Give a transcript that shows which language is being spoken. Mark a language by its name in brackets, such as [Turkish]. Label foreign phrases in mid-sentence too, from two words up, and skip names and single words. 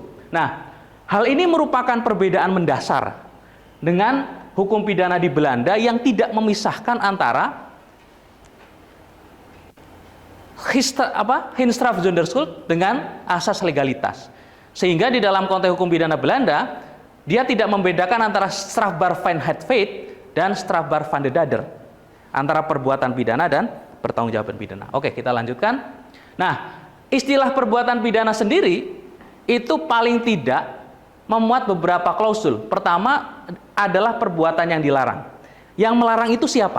[Indonesian] Nah, hal ini merupakan perbedaan mendasar dengan hukum pidana di Belanda yang tidak memisahkan antara [Dutch] Heenstraf Zonderschuld [Indonesian] dengan asas legalitas. Sehingga di dalam konteks hukum pidana Belanda, dia tidak membedakan antara [Dutch] strafbaar van het feit [Indonesian] dan [Dutch] strafbaar van de dader, [Indonesian] antara perbuatan pidana dan pertanggungjawaban pidana. Oke, kita lanjutkan. Nah, istilah perbuatan pidana sendiri itu paling tidak memuat beberapa klausul. Pertama adalah perbuatan yang dilarang. Yang melarang itu siapa?